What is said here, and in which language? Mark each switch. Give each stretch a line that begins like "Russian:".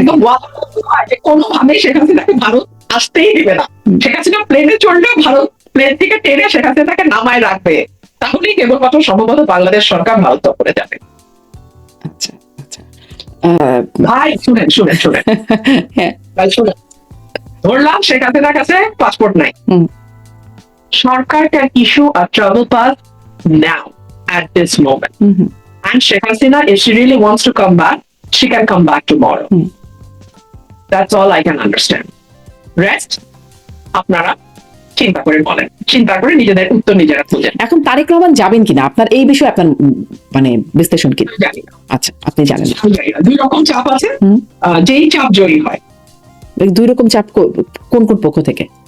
Bangla: একদম কোনোভাবে শেখ হাসিনাকে ভারত আসতেই দিবে না, শেখ হাসিনা প্লেনে চড়লেও ভারত প্লেন থেকে টেনে শেখ হাসিনাকে নামায় রাখবে, তাহলেই কেবলমাত্র সম্ভবত বাংলাদেশ সরকার ভারত দখলে যাবে। আচ্ছা আচ্ছা, ভাই শুনেন শুনেন শুনেন ভাই শুনেন, ধরলাম শেখ হাসিনার কাছে পাসপোর্ট নাই, সরকার
English: can issue a travel pass now at this moment. And Sheikh Hasina, if she really wants to come back, she can come back tomorrow. That's all I can understand.
Bangla: Rest, আপনারা চিন্তা করে বলেন, চিন্তা করে নিজেদের উত্তর নিজেরা খুঁজেন। এখন তারেক রহমান যাবেন কিনা আপনার এই বিষয়ে আপনার মানে বিশ্লেষণ কি? জানি না। আচ্ছা, আপনি জানেন না? দুই রকম চাপ আছে, যেই চাপ জয়ী হয়। দুই রকম চাপ কোন কোন পক্ষ থেকে?